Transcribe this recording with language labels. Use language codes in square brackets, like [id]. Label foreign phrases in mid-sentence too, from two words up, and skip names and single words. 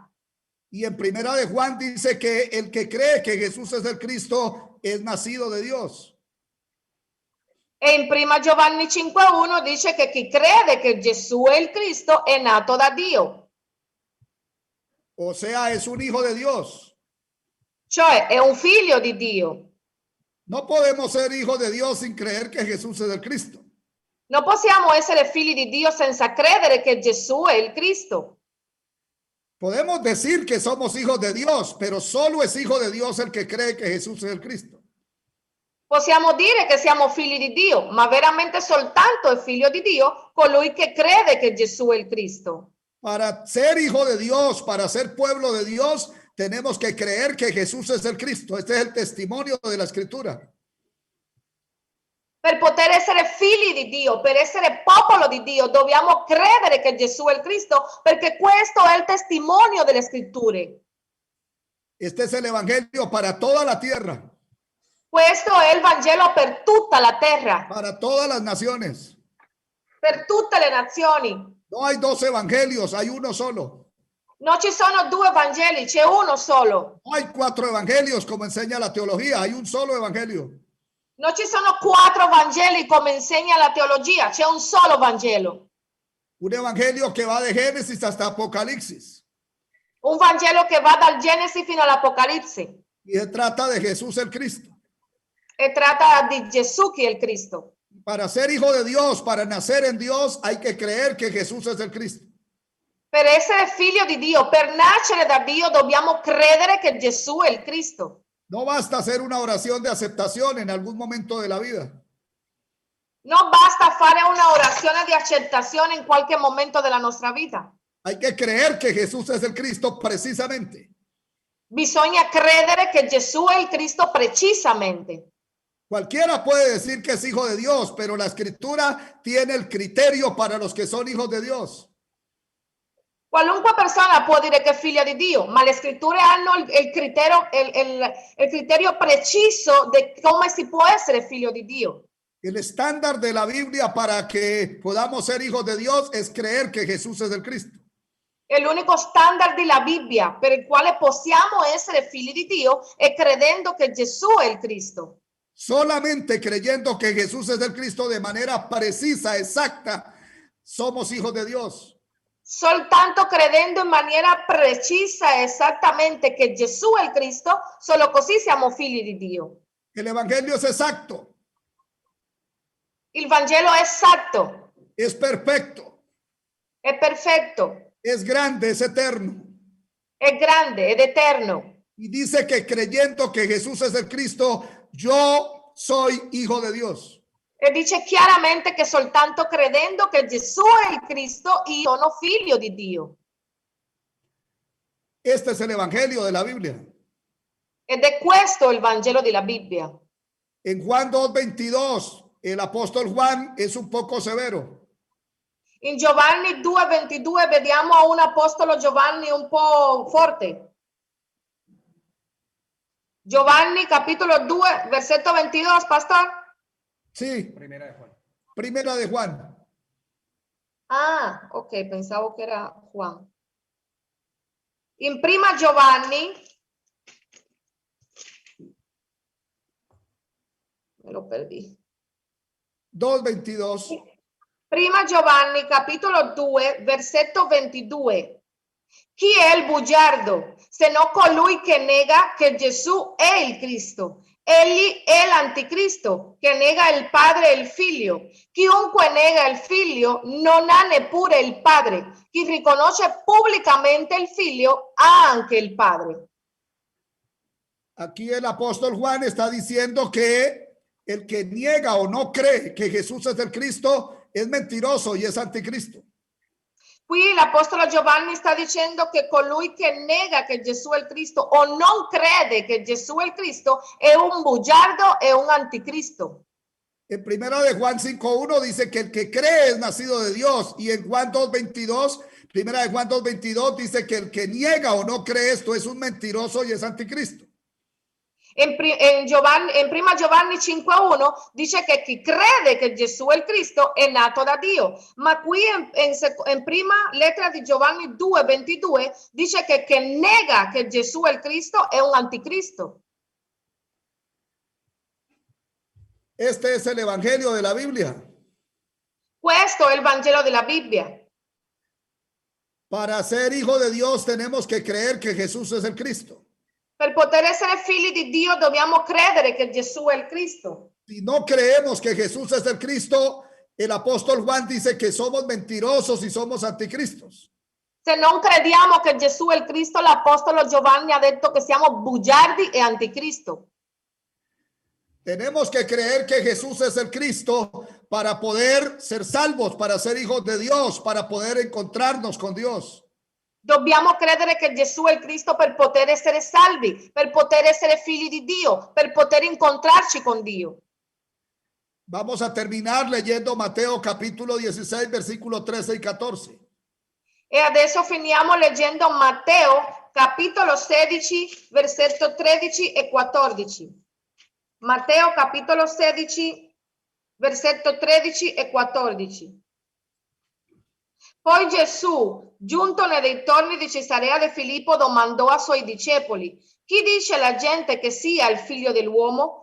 [es] Y en Primera de Juan dice que el que cree que Jesús es el Cristo es nacido de Dios. [it] E in prima Giovanni 5:1 dice che chi crede che Gesù è il Cristo è nato da Dio. [es] O sea, es un hijo de Dios. [it] Cioè è un figlio di Dio. [es] No podemos ser hijos de Dios sin creer que Jesús es el Cristo. [it] Non possiamo essere figli di Dio senza credere che Gesù è il Cristo. [es] Podemos decir que somos hijos de Dios, pero solo es hijo de Dios el que cree que Jesús es el Cristo. [it] Possiamo dire che siamo figli di Dio, ma veramente soltanto è figlio di Dio colui che crede che Gesù è il Cristo. [es] Para ser hijo de Dios, para ser pueblo de Dios, tenemos que creer que Jesús es el Cristo. Este es el testimonio de la Escritura. [it] Per poter essere figli di Dio, per essere popolo di Dio, dobbiamo credere che Gesù è il Cristo, perché questo è il testimonio delle scritture. [es] Este es el evangelio para toda la tierra, [it] Questo è il Vangelo per tutta la terra, [es] para todas las naciones. [it] per tutte le nazioni. [es] No hay dos evangelios, hay uno solo. [it] Non ci sono due Vangeli, c'è uno solo. [es] No hay cuatro evangelios como enseña la teología, hay un solo evangelio. [it] Non ci sono quattro Vangeli come insegna la teologia, c'è un solo Vangelo. [es] Un evangelio que va de Génesis hasta Apocalipsis. [it] Un Vangelo che va dal Genesi fino all'Apocalisse [es] Y se trata de Jesús el Cristo. [it] e tratta di Gesù che è il Cristo. [es] Para ser hijo de Dios, para nacer en Dios, hay que creer que Jesús es el Cristo. [it] Per essere figlio di Dio, per nascere da Dio, dobbiamo credere che Gesù è il Cristo. [es] No basta hacer una oración de aceptación en algún momento de la vida. [it] Non basta fare una orazione di accettazione in qualche momento della nostra vita. [es] Hay que creer que Jesús es el Cristo precisamente. [it] Bisogna credere che Gesù è il Cristo precisamente. [es] Cualquiera puede decir que es hijo de Dios, pero la Escritura tiene el criterio para los que son hijos de Dios. [it] Qualunque persona può dire che è figlia di Dio, ma le scritture hanno il criterio preciso di come si può essere figlio di Dio. [es] El estándar de la Biblia para que podamos ser hijos de Dios es creer que Jesús es el Cristo. [it] E l'unico standard della Bibbia per il quale possiamo essere figli di Dio è credendo che Gesù è il Cristo. [es] Solamente creyendo que Jesús es el Cristo de manera precisa, exacta, somos hijos de Dios. [it] Soltanto credendo in maniera precisa e esattamente che Gesù è il Cristo, solo così siamo figli di Dio. [es] El evangelio es exacto, [it] Il Vangelo è esatto, [es] es perfecto, [it] è perfetto, [es] es grande, es eterno. [it] è grande ed eterno. [es] Y dice que creyendo que Jesús es el Cristo, yo soy hijo de Dios. [it] E dice chiaramente che soltanto credendo che Gesù è il Cristo, io sono figlio di Dio. [es] Este es el evangelio de la Biblia. [it] Ed è questo il Vangelo della Bibbia. [es] En Juan 2:22, el apóstol Juan es un poco severo. [it] In Giovanni 2:22 vediamo a un apostolo Giovanni un po' forte. Giovanni capitolo 2, versetto 22, [es] pastor. Sí, Primera de Juan. primera de Juan. [it] Ah, ok, pensavo che era Juan. In prima Giovanni, [es] me lo perdí. 2:22. [it] Prima Giovanni capitolo 2, versetto 22. Chi è il bugiardo, se non colui che nega che Gesù è il Cristo? Egli è l'anticristo, che nega il Padre e il Figlio. Chiunque nega il Figlio non ha neppure il Padre. Chi riconosce pubblicamente il Figlio ha anche il Padre. [es] Aquí el apóstol Juan está diciendo que el que niega o no cree que Jesús es el Cristo es mentiroso y es anticristo. [it] Qui l'Apostolo Giovanni sta dicendo che colui che nega che Gesù è il Cristo o non crede che Gesù è il Cristo è un bugiardo e un anticristo. [es] En primera de Juan 5:1 dice que el que cree es nacido de Dios, y en Juan 2:22, primera de Juan 2:22 dice que el que niega o no cree esto es un mentiroso y es anticristo. [it] In prima Giovanni 5:1 dice che chi crede che Gesù è il Cristo è nato da Dio, ma qui in prima lettera di Giovanni 2:22 dice che chi nega che Gesù è il Cristo è un anticristo. [es] Este es el evangelio de la Biblia. [it] Questo è il Vangelo della Bibbia. [es] Para ser hijo de Dios tenemos que creer que Jesús es el Cristo. [it] Per poter essere figli di Dio dobbiamo credere che Gesù è il Cristo. [es] Si no creemos que Jesús es el Cristo, el apóstol Juan dice que somos mentirosos y somos anticristos. [it] Se non crediamo che Gesù è il Cristo, l'Apostolo Giovanni ha detto che siamo bugiardi e anticristo. [es] Tenemos que creer que Jesús es el Cristo para poder ser salvos, para ser hijos de Dios, para poder encontrarnos con Dios. [it] Dobbiamo credere che Gesù è il Cristo per poter essere salvi, per poter essere figli di Dio, per poter incontrarci con Dio. [es] Vamos a terminar leyendo Mateo capítulo 16, versículos 13 y 14. [it] E adesso finiamo leggendo Matteo capitolo 16, versetto 13 e 14. Matteo capitolo 16, versetto 13 e 14. Poi Gesù, giunto nei dintorni di Cesarea di Filippo, domandò ai suoi discepoli: chi dice la gente che sia il figlio dell'uomo?